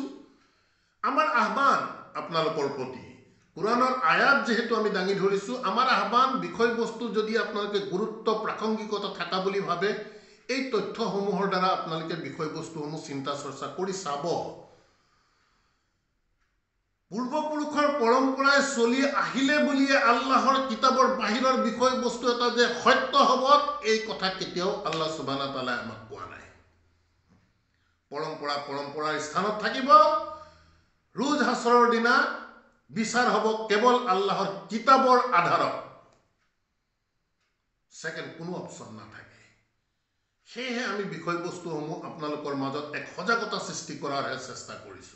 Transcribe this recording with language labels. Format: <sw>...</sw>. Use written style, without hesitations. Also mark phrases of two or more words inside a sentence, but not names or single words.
<as>আমাৰ আহ্বান আপোনালোকৰ প্ৰতি, কোৰআনৰ আয়াত যিহেতু আমি দাঙি ধৰিছোঁ, আমাৰ আহ্বান, বিষয়বস্তু যদি আপোনালোকে গুৰুত্ব, প্ৰাসংগিকতা থকা বুলি ভাবে, এই তথ্যসমূহৰ দ্বাৰা আপোনালোকে বিষয়বস্তুসমূহ চিন্তা চৰ্চা কৰি চাব। পূৰ্বপুৰুষৰ পৰম্পৰাই চলি আহিলে বুলিয়ে আল্লাহৰ কিতাপৰ বাহিৰৰ বিষয়বস্তু এটা যে সত্য হ'ব, এই কথা কেতিয়াও আল্লাহ সুবহানাহু ওয়া তাআলাই আমাক কোৱা নাই। পৰম্পৰা পৰম্পৰাৰ স্থানত থাকিব, ৰোজ হাছৰৰ দিনা বিচাৰ হ'ব কেৱল আল্লাহৰ কিতাপৰ আধাৰত, ছেকেণ্ড কোনো অপশ্যন নাথাকে। সেয়েহে আমি বিষয়বস্তুসমূহ আপোনালোকৰ মাজত এক সজাগতা সৃষ্টি কৰাৰহে চেষ্টা কৰিছোঁ।</as>